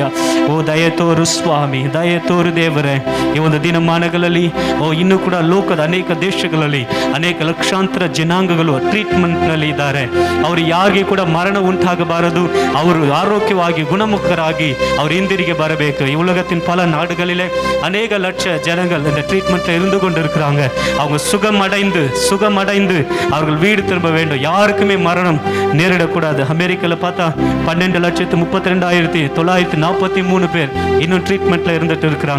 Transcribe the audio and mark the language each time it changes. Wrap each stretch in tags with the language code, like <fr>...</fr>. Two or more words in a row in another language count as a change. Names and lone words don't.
<kn>ದಯೆ ತೋರು ಸ್ವಾಮಿ, ದಯೆ ತೋರು ದೇವರೇ. ಈ ಒಂದು ದಿನಮಾನಗಳಲ್ಲಿ ಇನ್ನೂ ಕೂಡ ಲೋಕದ ಅನೇಕ ದೇಶಗಳಲ್ಲಿ ಅನೇಕ ಲಕ್ಷಾಂತರ ಜನಾಂಗಗಳು ಟ್ರೀಟ್ಮೆಂಟ್ನಲ್ಲಿ ಇದ್ದಾರೆ. ಅವರು ಯಾರಿಗೆ ಕೂಡ ಮರಣ ಉಂಟಾಗಬಾರದು. ಅವರು ಆರೋಗ್ಯವಾಗಿ ಗುಣಮುಖರಾಗಿ ಅವರು ಹಿಂದಿರುಗಿ ಬರಬೇಕು.</kn> <ta>ಈ உலகத்தின் பல நாடுகளிலே அநேக லட்ச ஜனங்கள் இந்த ட்ரீட்மெண்ட்ல இருந்து கொண்டு இருக்கிறாங்க. அவங்க சுகமடைந்து அவர்கள் வீடு திரும்ப வேண்டும். யாருக்குமே மரணம் நேரிடக்கூடாது. அமெரிக்காவில் பார்த்தா 12,32,943 பேர் இன்னும் ட்ரீட்மெண்ட்ல இருந்துட்டு இருக்கிறாங்க.</ta>